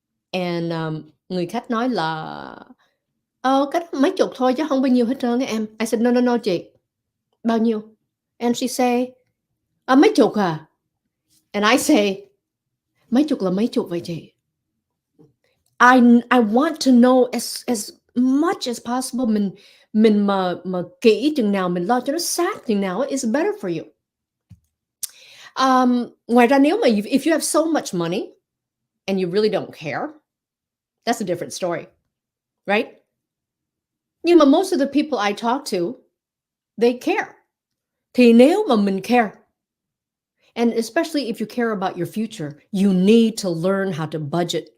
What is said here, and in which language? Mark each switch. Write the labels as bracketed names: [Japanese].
[Vietnamese] And người khách nói là cái mấy chục thôi chứ không bao nhiêu hết trơn á em. [English] I said no [Vietnamese] chị. Bao nhiêu? [English] And she say [Vietnamese] mấy chục à? [English] And I say [Vietnamese] mấy chục là mấy chục vậy chị? [English] I want to know as much as possible. [Vietnamese] Mình mà kỹ chừng nào, mình lo cho nó sát chừng nào [English] is better for you. [Vietnamese] Ngoài ra nếu mà [English] if you have so much money and you really don't care, that's a different story, right? [Vietnamese] Nhưng mà [English] most of the people I talk to, they care. [Vietnamese] Thì nếu mà mình [English] care, and especially if you care about your future, you need to learn how to budget.